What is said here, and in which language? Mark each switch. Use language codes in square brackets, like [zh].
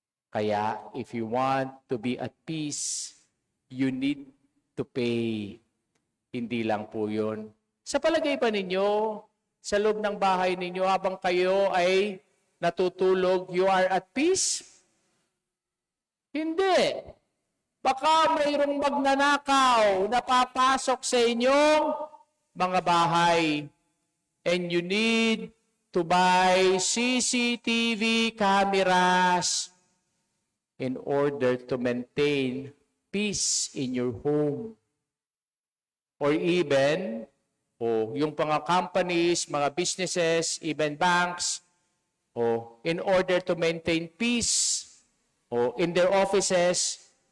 [en] Kaya, if you want to be at peace, you need to pay. [tl] Hindi lang po yun. Sa palagay pa ninyo, sa loob ng bahay ninyo, habang kayo ay natutulog, [en] you are at peace? [tl] Hindi. Baka mayroong magnanakaw na papasok sa inyong mga bahay. [en] And you need to buy CCTV cameras in order to maintain peace in your home. Or even, yung mga companies, mga businesses, even banks, in order to maintain peace in their offices,